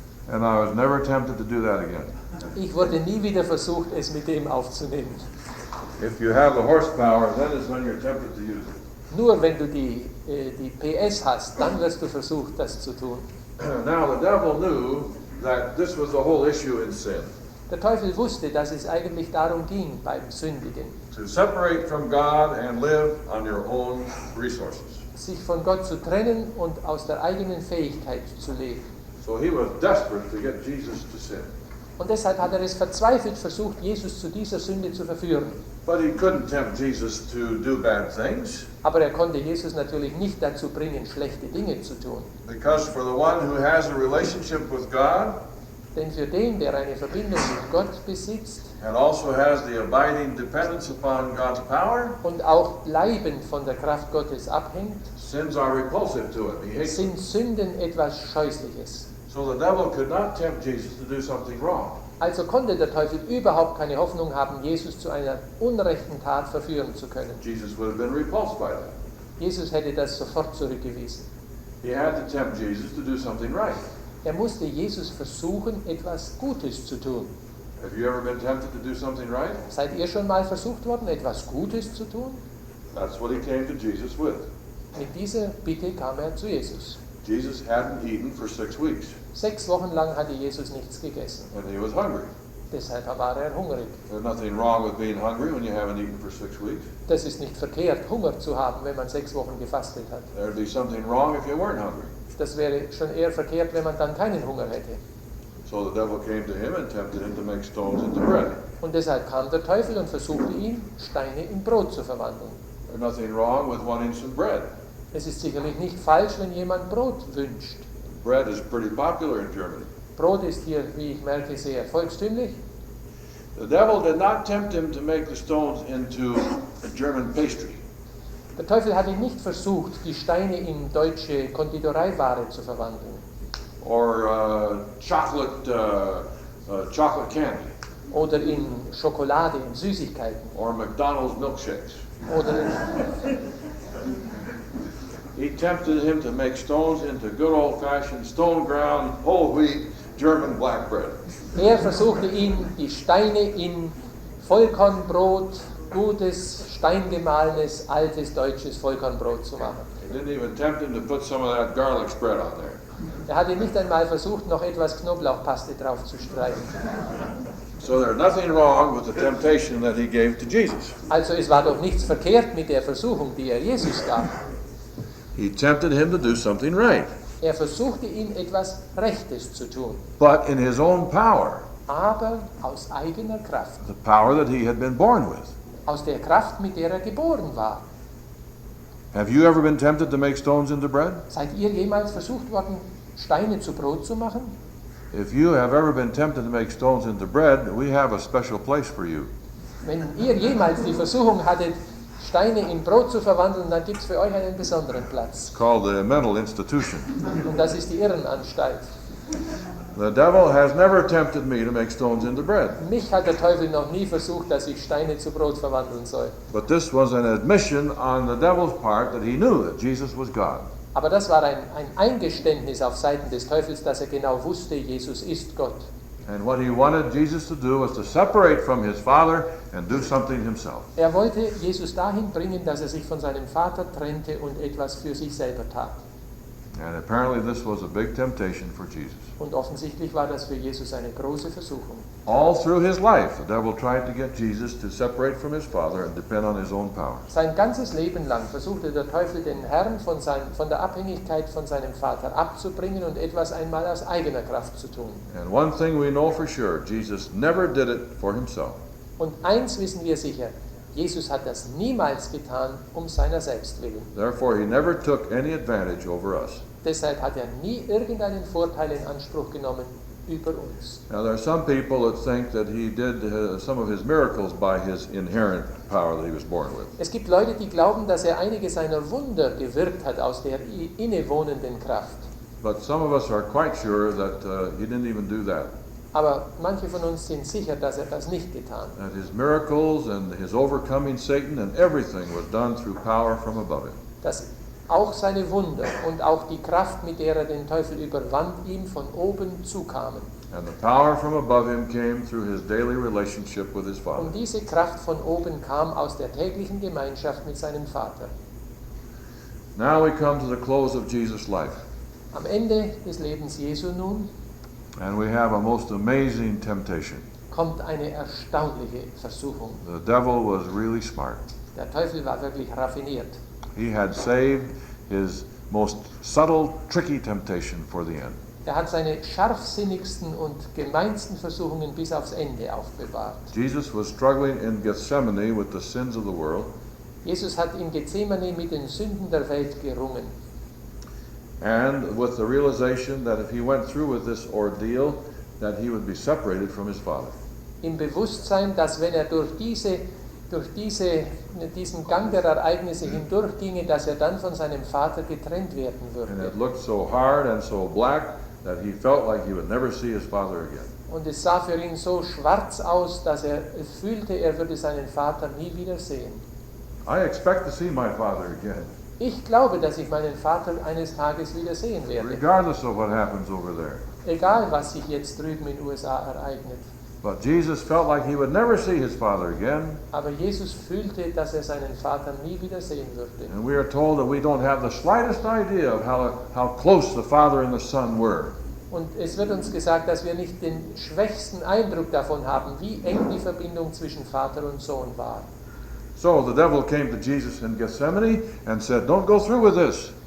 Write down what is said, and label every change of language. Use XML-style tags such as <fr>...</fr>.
<en>And I was never tempted to do that again.</en> <de>Ich wurde nie wieder versucht, es mit dem aufzunehmen.</de> <en>If you have the horsepower, then is when you're tempted to use it.</en> <de>Nur wenn du die PS hast, dann wirst du versucht, das zu tun.</de> <en>Now the devil knew that this was the whole issue in sin.</en> <de>Der Teufel wusste, dass es eigentlich darum ging beim Sündigen,</de> <en>To separate from God and live on your own resources.</en> <de>sich von Gott zu trennen und aus der eigenen Fähigkeit zu leben.</de> <en>So he was desperate to get Jesus to sin.</en> <de>Und deshalb hat er es verzweifelt versucht, Jesus zu dieser Sünde zu verführen.</de> <en>But he couldn't tempt Jesus to do bad things,</en> <de>Aber er konnte Jesus natürlich nicht dazu bringen, schlechte Dinge zu tun.</de> <en>because for the one who has a relationship with God</en> <de>Denn für den, der eine Verbindung mit Gott besitzt</de> <en>and also has the abiding dependence upon God's power,</en> <de>und auch bleibend von der Kraft Gottes abhängt,</de> <en>sins are repulsive to him. He hates them.</en> <de>sind Sünden etwas Scheußliches.</de> <en>So the devil could not tempt Jesus to do something wrong.</en> <de>Also konnte der Teufel überhaupt keine Hoffnung haben, Jesus zu einer unrechten Tat verführen zu können.</de> <en>Jesus would have been repulsed by that.</en> <de>Jesus hätte das sofort zurückgewiesen.</de> <en>He had to tempt Jesus to do something right.</en> <de>Er musste Jesus versuchen, etwas Gutes zu tun.</de> <en>Have you ever been tempted to do something right?</en> <de>Seid ihr schon mal versucht worden, etwas Gutes zu tun?</de> <en>That's what he came to Jesus with.</en> <de>Mit dieser Bitte kam er zu Jesus.</de> <en>Jesus hadn't eaten for 6 weeks,</en> <de>6 Wochen lang hatte Jesus nichts gegessen.</de> <en>and he was hungry.</en> <de>Deshalb war er hungrig.</de> <en>There's nothing wrong with being hungry when you haven't eaten for 6 weeks.</en> <de>Das ist nicht verkehrt, Hunger zu haben, wenn man 6 Wochen gefastet hat.</de> <en>There'd be something wrong if you weren't hungry.</en> <de>Das wäre schon eher verkehrt, wenn man dann keinen Hunger hätte.</de> <en>So the devil came to him and tempted him to make stones into bread.</en> <de>Und deshalb kam der Teufel und versuchte ihn, Steine in Brot zu verwandeln.</de> <en>There's nothing wrong with wanting some bread.</en> <de>Es ist sicherlich nicht falsch, wenn jemand Brot wünscht.</de> <en>Bread is pretty popular in Germany.</en> <de>Brot ist hier, wie ich merke, sehr volkstümlich.</de> <en>The devil did not tempt him to make the stones into a German pastry.</en> <de>Der Teufel hat ihn nicht versucht, die Steine in deutsche Konditoreiware zu verwandeln.</de> <en>Or chocolate candy.</en> <de>Oder in Schokolade, in Süßigkeiten.</de> <en>Or McDonald's milkshakes.</en> <de>Oder</de> <en>He tempted him to make stones into good old-fashioned stone ground whole wheat German black bread.</en> <de>er versuchte ihn, die Steine in Vollkornbrot, gutes, steingemahlenes, altes deutsches Vollkornbrot zu machen.</de> <en>He didn't even tempt him to put some of that garlic spread on there.</en> <de>Er hatte nicht einmal versucht, noch etwas Knoblauchpaste drauf zu streichen.</de> <en>So there's nothing wrong with the temptation that he gave to Jesus.</en> <de>Also es war doch nichts verkehrt mit der Versuchung, die er Jesus gab.</de> <en>He tempted him to do something right,</en> <de>Er versuchte ihn, etwas Rechtes zu tun,</de> <en>but in his own power,</en> <de>aber aus eigener Kraft,</de> <en>the power that he had been born with.</en> <de>aus der Kraft, mit der er geboren war.</de> <en>Have you ever been tempted to make stones into bread?</en> <de>Seid ihr jemals versucht worden, Steine zu Brot zu machen?</de> <en>If you have ever been tempted to make stones into bread, we have a special place for you.</en> <de>Wenn ihr jemals die Versuchung hattet, Steine in Brot zu verwandeln, dann gibt es für euch einen besonderen Platz.</de> <en>It's called the mental institution.</en> <de>Und das ist die Irrenanstalt.</de> <en>The devil has never tempted me to make stones into bread.</en> <de>Mich hat der Teufel noch nie versucht, dass ich Steine zu Brot verwandeln soll.</de> <en>But this was an admission on the devil's part that he knew that Jesus was God.</en> <de>Aber das war ein Eingeständnis auf Seiten des Teufels, dass er genau wusste, Jesus ist Gott.</de> <en>And what he wanted Jesus to do was to separate from his Father and do something himself.</en> <de>Er wollte Jesus dahin bringen, dass er sich von seinem Vater trennte und etwas für sich selber tat.</de> <en>And apparently this was a big temptation for Jesus.</en> <de>Und offensichtlich war das für Jesus eine große Versuchung.</de> <en>All through his life, the devil tried to get Jesus to separate from his Father and depend on his own power.</en> <de>Sein ganzes Leben lang versuchte der Teufel, den Herrn von der Abhängigkeit von seinem Vater abzubringen und etwas einmal aus eigener Kraft zu tun.</de> <en>And one thing we know for sure, Jesus never did it for himself.</en> <de>Und eins wissen wir sicher, Jesus hat das niemals getan, um seiner selbst willen.</de> <en>Therefore, he never took any advantage over us.</en> <de>Deshalb hat er nie irgendeinen Vorteil in Anspruch genommen über uns.</de> <en>Now, there are some people that think that he did some of his miracles by his inherent power that he was born with.</en> <de>Es gibt Leute, die glauben, dass er einige seiner Wunder gewirkt hat aus der innewohnenden Kraft.</de> <en>But some of us are quite sure that he didn't even do that.</en> <de>Aber manche von uns sind sicher, dass er das nicht getan hat.</de> <en>That his miracles and his overcoming Satan and everything was done through power from above him.</en> <de>Dass auch seine Wunder und auch die Kraft, mit der er den Teufel überwand, ihm von oben zukamen.</de> <en>And the power from above him came through his daily relationship with his Father.</en> <de>Und diese Kraft von oben kam aus der täglichen Gemeinschaft mit seinem Vater.</de> <en>Now we come to the close of Jesus' life.</en> <de>Am Ende des Lebens Jesu nun</de> <en>And we have a most amazing temptation.</en> <de>kommt eine erstaunliche Versuchung.</de> <en>The devil was really smart.</en> <de>Der Teufel war wirklich raffiniert.</de> <en>He had saved his most subtle, tricky temptation for the end.</en> <de>Er hat seine scharfsinnigsten und gemeinsten Versuchungen bis aufs Ende aufbewahrt.</de> <en>Jesus was struggling in Gethsemane with the sins of the world.</en> <de>Jesus hat in Gethsemane mit den Sünden der Welt gerungen.</de> <en>And with the realization that if he went through with this ordeal, that he would be separated from his Father.</en> <de>Im Bewusstsein, dass wenn er durch diesen Gang der Ereignisse hindurchginge, dass er dann von seinem Vater getrennt werden</de> <en>And</en> <de>würde.</de> <en>it looked so hard and so black that he felt like he would never see his Father again.</en> <de>Und es sah für ihn so schwarz aus, dass er fühlte, er würde seinen Vater nie wieder sehen.</de> <en>I expect to see my Father again,</en> <de>Ich glaube, dass ich meinen Vater eines Tages wieder sehen werde.</de> <en>regardless of what happens over there.</en> <de>Egal, was sich jetzt drüben in den USA ereignet.</de> <en>But Jesus felt like he would never see his Father again.</en> <de>Aber Jesus fühlte, dass er seinen Vater nie wieder sehen würde.</de> <en>And we are told that we don't have the slightest idea of how close the Father and the Son were.</en> <de>Und es wird uns gesagt, dass wir nicht den schwächsten Eindruck davon haben, wie eng die Verbindung zwischen Vater und Sohn war.</de> <en>So the devil came to Jesus in Gethsemane and said, "Don't go through with this."</en>